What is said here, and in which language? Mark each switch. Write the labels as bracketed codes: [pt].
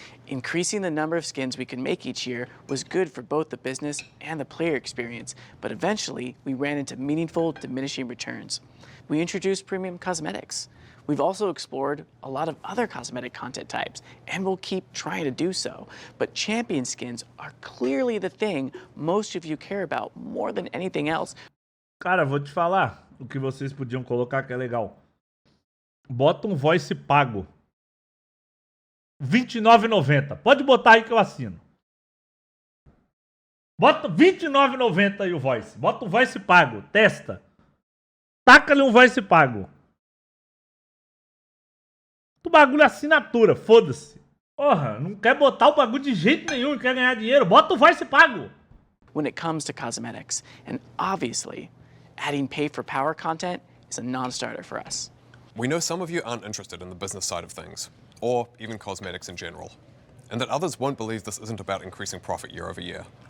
[en] Increasing the number of skins we could make each year was good for both the business and the player experience, but eventually we ran into meaningful diminishing returns. We introduced premium cosmetics. We've also explored a lot of other cosmetic content types, and we'll keep trying to do so. But champion skins are clearly the thing most of you care about more than anything else. [pt] Cara, vou te falar o que vocês podiam colocar que é legal. Bota um voice pago. R$29,90. Pode botar aí que eu assino. Bota R$29,90 aí o voice. Bota um voice pago. Testa. Taca-lhe um voice pago. O bagulho é assinatura. Foda-se. Porra, não quer botar o bagulho de jeito nenhum e quer ganhar dinheiro. Bota o voice pago. [en] When it comes to cosmetics, and obviously, adding pay for power content is a non-starter for us. We know some of you aren't interested in the business side of things, or even cosmetics in general, and that others won't believe this isn't about increasing profit year over year.